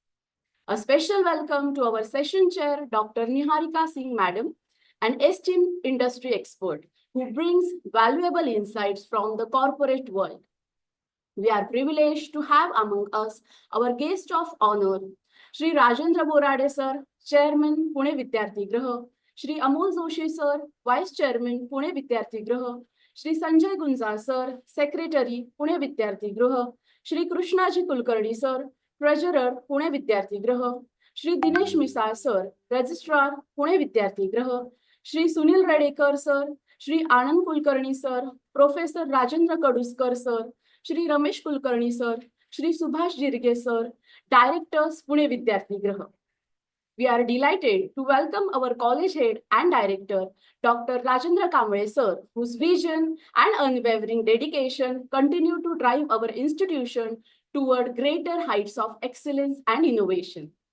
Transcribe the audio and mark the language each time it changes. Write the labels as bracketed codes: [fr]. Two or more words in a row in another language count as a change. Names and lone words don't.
[en] A special welcome to our session chair, Dr. Niharika Singh Madam, an esteemed industry expert who brings valuable insights from the corporate world. We are privileged to have among us our guest of honor, Shri Rajendra Borade Sir, Chairman, Pune Vidyarthigriha, Shri Amol Joshi Sir, Vice Chairman, Pune Vidyarthigriha, Shri Sanjay Gunjal Sir, Secretary, Pune Vidyarthigriha, Shri Krishnaji Kulkarni Sir, Treasurer, Pune Vidyarthigriha, Shri Dinesh Misal Sir, Registrar, Pune Vidyarthigriha, Shri Sunil Redekar Sir, Shri Anand Kulkarni Sir, Professor Rajendra Kaduskar Sir, Shri Ramesh Kulkarni Sir, Shri Subhash Jirge Sir, Directors, Pune Vidyarthigriha. We are delighted to welcome our college head and director, Dr. Rajendra Kamble Sir, whose vision and unwavering dedication continue to drive our institution toward greater heights of excellence and innovation.